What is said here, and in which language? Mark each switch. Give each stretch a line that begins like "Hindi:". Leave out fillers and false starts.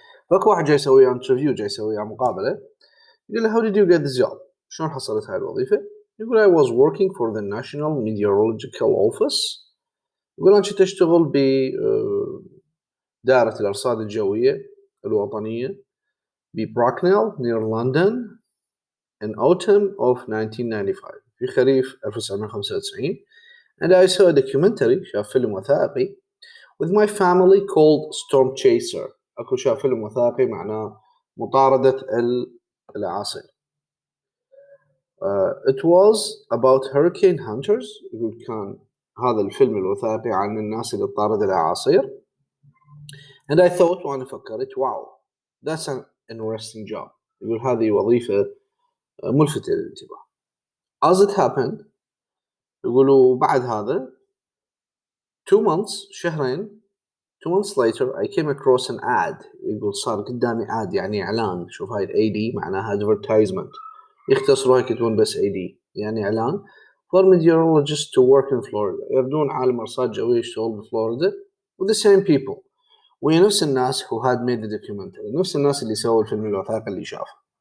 Arabic: فاكو واحد جاي يسوي انترفيو، جاي يسوي مقابلة، يقول له
English: how did you get this job؟
Arabic: شلون حصلت هاي الوظيفة؟ يقول
English: I was working for the National Meteorological Office.
Arabic: يقول أنا كنت أشتغل بدائرة الأرصاد الجوية الوطنية ببراكنيل
English: near London in autumn of 1995،
Arabic: في خريف 1995.
English: and I saw a documentary،
Arabic: شاف فيلم وثائقي
English: with my family called Storm Chaser.
Arabic: أكو شاف فيلم وثائقي معناه مطاردة الأعاصير.
English: It was about hurricane hunters.
Arabic: يقول كان هذا الفيلم الوثائقي عن الناس اللي تطارد الأعاصير.
English: and I thought
Arabic: وأنا فكرت
English: wow that's an interesting job.
Arabic: يقول هذه وظيفة ملفتة للانتباه.
English: as it happened،
Arabic: يقولوا بعد هذا
English: 2 months شهرين 2 months later I came across an ad.
Arabic: يقول صار قدامي ad يعني إعلان. شوف هاي AD معناها advertisement، يختصروها يكتبون بس AD يعني إعلان
English: for meteorologists to work in Florida.
Arabic: يردون عالم أرصاد جوية يشتغل بفلوريدا
English: with the same people،
Arabic: وهي نفس الناس
English: who had made the documentary،
Arabic: نفس الناس اللي سووا الفيلم الوثائقي اللي شافه.